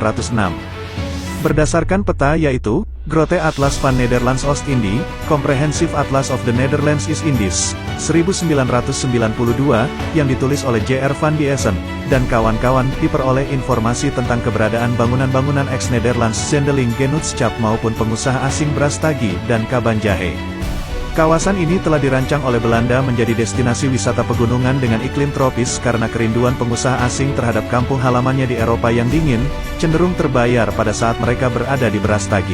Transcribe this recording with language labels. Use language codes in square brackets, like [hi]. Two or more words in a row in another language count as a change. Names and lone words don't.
[id] Berdasarkan peta yaitu, Grote Atlas van Nederlands Oost-Indie, Comprehensive Atlas of the Netherlands East Indies, 1992, yang ditulis oleh J.R. van Diessen, dan kawan-kawan diperoleh informasi tentang keberadaan bangunan-bangunan ex-Nederlands Zendelinggenotschap maupun pengusaha asing Brastagi dan Kabanjahe. Kawasan ini telah dirancang oleh Belanda menjadi destinasi wisata pegunungan dengan iklim tropis karena kerinduan pengusaha asing terhadap kampung halamannya di Eropa yang dingin, cenderung terbayar pada saat mereka berada di Brastagi.